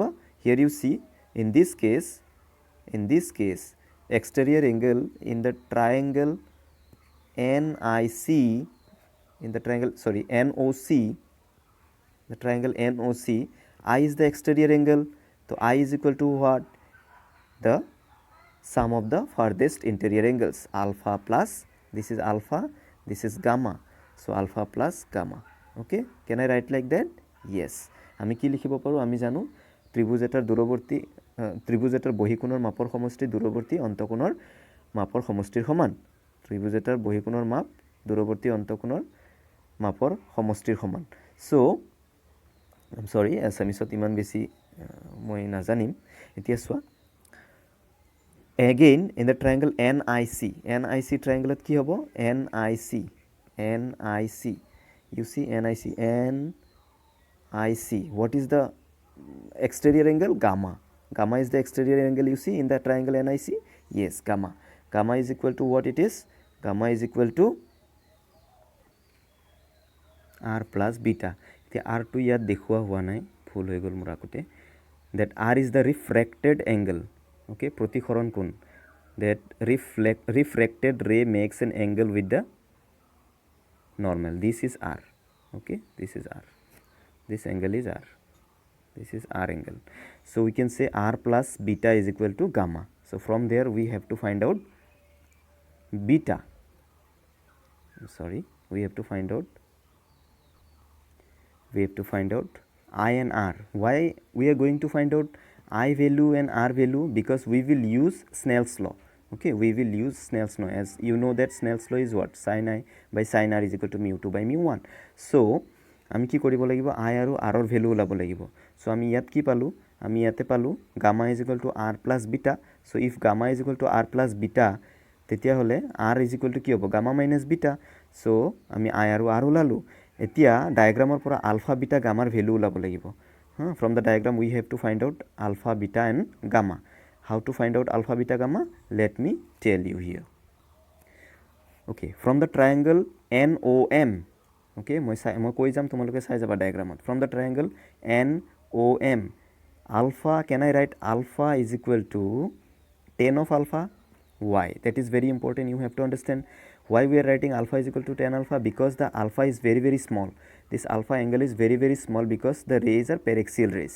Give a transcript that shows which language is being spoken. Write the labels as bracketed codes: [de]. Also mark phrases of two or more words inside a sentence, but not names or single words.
[en] Here you see, in this case, exterior angle in the triangle NIC, in the triangle, sorry, NOC, the triangle NOC, I is the exterior angle. So I is equal to what? The sum of the farthest interior angles, alpha plus, this is alpha, this is gamma. So alpha plus gamma. Okay, can I write like that? Yes. [as] আমি কি লিখিব পাৰো, আমি জানো ত্ৰিভুজ এটাৰ দূৰৱৰ্তী ত্ৰিভুজ এটাৰ বহিকোণৰ মাপৰ সমষ্টি দূৰৱৰ্তী অন্তকোণৰ মাপৰ সমষ্টিৰ সমান. ত্ৰিভুজ এটাৰ বহিকোণৰ মাপ দূৰৱৰ্তী অন্তকোণৰ মাপৰ সমষ্টিৰ সমান. [en] so I am sorry, [as] এছামিছত ইমান বেছি মই নাজানিম. এতিয়া চোৱা [en] again in the triangle NIC triangle [as] কি হ'ব, [en] NIC, you see NIC, what is the exterior angle? Gamma is the exterior angle, you see, in the triangle NIC. Yes, gamma is equal to what it is, gamma is equal to r plus beta. [as] এতিয়া r টো ইয়াত দেখুৱা হোৱা নাই, ভুল হৈ গ'ল মোৰ আগতে. [en] that r is the refracted angle, [as] okay, প্ৰতিসৰণ কোণ, [en] that refracted ray makes an angle with the normal. This is r, okay, this is r, this angle is r, this is r angle. So we can say r plus beta is equal to gamma. So from there we have to find out beta, sorry, we have to find out I and r. Why we are going to find out I value and r value? Because we will use Snell's law. Okay, we will use Snell's law. As you know that Snell's law is what? Sin I by sin r is equal to mu2 by mu1. [as] So আমি কি কৰিব লাগিব, I আৰু r ৰ ভ্যালু ওলাব লাগিব. [en] সো [as] আমি ইয়াত কি পালো, আমি ইয়াতে পালো [en] gamma is equal to r plus beta. So if gamma is equal to r plus beta, [as] তেতিয়া হলে [en] r is equal to [as] কি হ'ব, [en] gamma minus beta. [as] So আমি I আৰু r ওলালো. এতিয়া ডায়াগ্ৰামৰ পৰা আলফা বিটা গামাৰ ভ্যালু ওলাব লাগিব. [en] From the diagram we have to find out alpha, beta and gamma. How to find out alpha, beta, gamma? Let me tell you here. Okay, from the triangle NOM, [as] okay, মই কৈ যাম, তোমালোকে চাই যাবা ডায়াগ্ৰামত. [en] From the triangle NOM, alpha, can I write alpha is equal to tan of alpha? Why? That is very important, you have to understand. Why we are writing alpha is equal to tan alpha? Because the alpha is very, very small. This alpha angle is very, very small because the rays are paraxial rays.